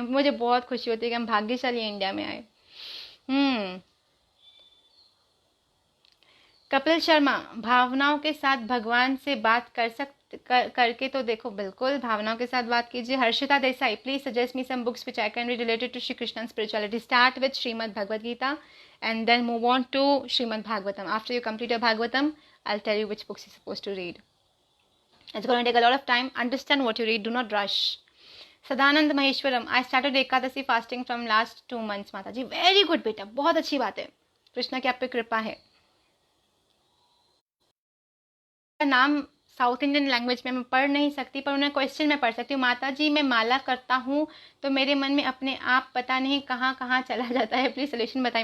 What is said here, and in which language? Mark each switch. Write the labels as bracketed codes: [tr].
[hi] मुझे बहुत खुशी होती है कि हम भाग्यशाली इंडिया में आए. कपिल शर्मा, भावनाओं के साथ भगवान से बात करके तो देखो. बिल्कुल, भावनाओं के साथ बात कीजिए. [en] Harshita Desai, please suggest me some books which I can read related to Shri Krishna spirituality. Start with Shrimad Bhagavad Gita and then move on to Srimad Bhagavatam. After you complete your Bhagavatam, I'll tell you which books you're supposed to read. It's going to take a lot of time. Understand what you read. Do not rush. Sadanand Maheshwaram, I started Ekadashi fasting from last 2 months माता जी. Very good [hi] बेटा, बहुत अच्छी बात है. कृष्णा की आप पे कृपा है. नाम साउथ इंडियन लैंग्वेज में मैं पढ़ नहीं सकती, पर उन्हें क्वेश्चन में पढ़ सकती हूँ. माता जी मैं माला करता हूँ तो मेरे मन में अपने आप पता नहीं कहाँ कहाँ चला जाता है, प्लीज सोल्यूशन बताइए.